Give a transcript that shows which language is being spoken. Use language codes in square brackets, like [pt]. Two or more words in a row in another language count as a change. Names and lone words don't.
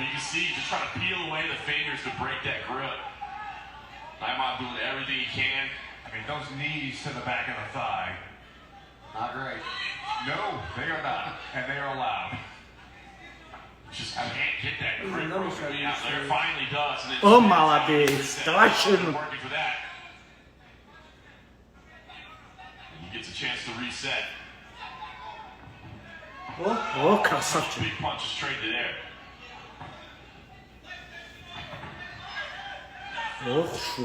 [en] You can see he's just trying to peel away the fingers to break that grip. Naimov doing everything he can. I mean, those knees to the back of the thigh. Not great. No, they are not, and they are allowed. Just can't get that grip broken out there. Finally does. And [ru] Oh, молодец. Давай шину. [en] Working for that. And he gets a chance to reset. [ru] Oh, красавчик. [en] Big punches straight to there. Oh, shoot.